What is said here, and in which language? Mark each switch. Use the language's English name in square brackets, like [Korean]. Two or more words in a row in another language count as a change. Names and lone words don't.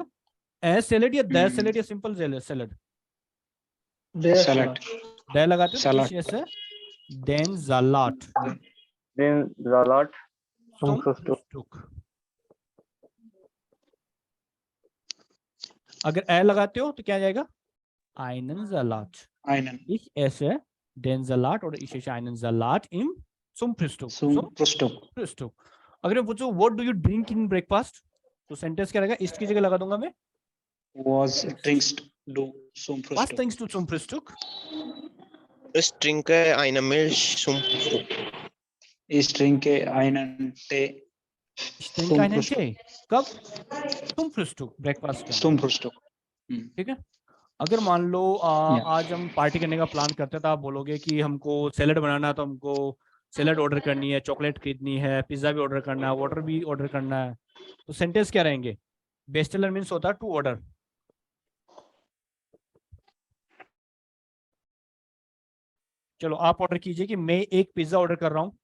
[English] a salad or the salad or simple salad? Salad. [Hindi] द लगाते हो [English] Salad. [Hindi] तो ऐसे [German] den Salat, [English] Then salad. [German] सुम Frühstück. फ्रूस्टुक। [Hindi] अगर ए लगाते हो तो क्या आ जाएगा? [German] einen Salat। Einen. Ich esse den Salat oder ich esse einen Salat im zum Frühstück। Zum Frühstück. [English] Frühstück। [Hindi] अगर मैं पूछूं [English] what do you drink in breakfast, [Hindi] तो सेंटेंस क्या रहेगा? ist की जगह लगा दूंगा मैं [German] Was trinkst du zum was Frühstück? trinkst du zum Frühstück? Ich trinke eine Milch zum Frühstück. Ich trinke einen Tee. Ich trinke einen Tee। कब? zum Frühstück, [Hindi] ब्रेकफास्ट के। [German] Zum Frühstück. [Hindi] ठीक है। अगर मान लो आज हम पार्टी करने का प्लान करते हैं, तो आप बोलोगे कि हमको सैलेड बनाना है, तो हमको सैलेड ऑर्डर करनी है, चॉकलेट खरीदनी है, पिज्जा भी ऑर्डर करना है, वाटर भी ऑर्डर करना है, तो सेंटेंस क्या रहेंगे? बेस्टसेलर मींस होता है [English] to order. [Hindi] चलो आप ऑर्डर कीजिए कि मैं एक पिज्जा ऑर्डर कर रहा हूँ।